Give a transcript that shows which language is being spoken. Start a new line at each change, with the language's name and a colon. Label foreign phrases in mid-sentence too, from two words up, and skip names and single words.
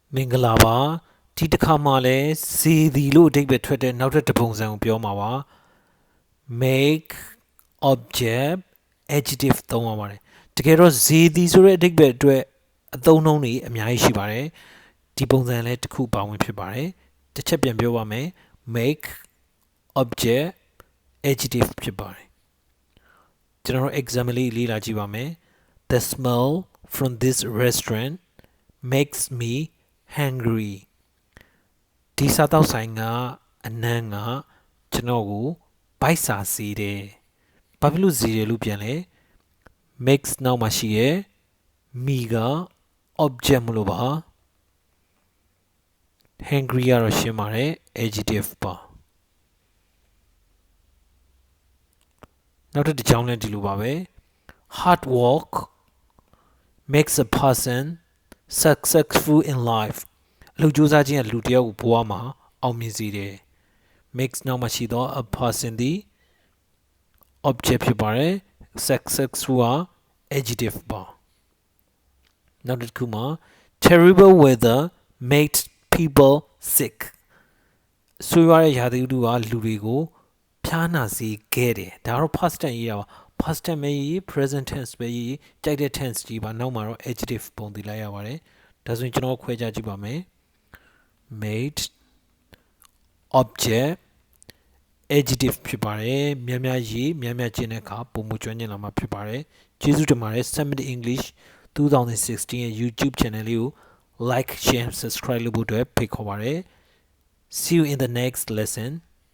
Burmese: မင်္ဂလာပါဒီတစ်ခါမှလည်းဇေဒီလို့အဓိပ္ပာယ်ထွက်တဲ့နောက်ထပ်တစ်ပုံစံကိုပြောမှာပါ
English: make object adjective
Burmese: သုံးရပါတယ်တကယ် တော့ဇေဒီဆိုတဲ့အဓိပ္ပာယ်အတွက်အသုံးအနှုန်းတွေအများကြီးရှိပါတယ်ဒီပုံစံလည်းတစ်ခုပါ ဝင်ဖြစ်ပါတယ်တစ်ချက်ပြန်ပြောပါမယ်
English: make object adjective
Burmese: ဖြစ်ပါတယ်ကျွန်တော်တို့ example လေးလေ့လာကြည့်ပါမယ်
English: The smell from this restaurant makes me hungry
Burmese: ဒီစားတောက်ဆိုင်ကအနံ့ကကျွန်တော်ကိုဗိုက်စာစေတယ်ဘာဖြစ်လို့စေတယ်လို့ပြန်လဲ makes နောက်မှာရှိရဲ့ me က object မလို့ပါ hungry ကတော့ရှင်းပါတယ် adjective ပါ နောက်တစ်ကြောင်းလည်းဒီလိုပါပဲ
English: hard work makes a person successful in life
Burmese: အလုပ်ကြိုးစားခြင်းကလူတစ်ယောက်ကိုဘဝမှာအောင်မြင်စေတယ် makes နောက်မှာရှိတော့
English: a person
Burmese: ဒီ object ဖြစ်ပါတယ် successful က adjective ပါနောက်တစ်ခုမှာ
English: terrible weather makes people sick
Burmese: ဆိုးရွားတဲ့ရာသီဥတုကလူတွေကိုဖျားနာ စေခဲ့တယ်ဒါကတော့
English: past tense
Burmese: ရေးတာပါ
English: past tense
Burmese: ပဲရေး
English: present tense
Burmese: ပဲရေးကြိုက်တဲ့ tense ကြီးပါနောက်မှာတော့ adjective ပုံတည်လိုက်ရပါတယ်ဒါဆိုရင်ကျွန်တော်ခွဲခြားကြည့်ပါမယ်
English: made object adjective
Burmese: ဖြစ်ပါတယ်များများရေးများများကျင့်တဲ့အခါပုံမှုကျွမ်းကျင်လာမှာဖြစ်ပါတယ်ကျေးဇူးတင်ပါတယ် Summit English 2016ရဲ့ YouTube channel လေးကို
English: like share subscribe
Burmese: လုပ်ဖို့အတွက်ဖိတ်ခေါ်ပါတယ်
English: see you in the next lesson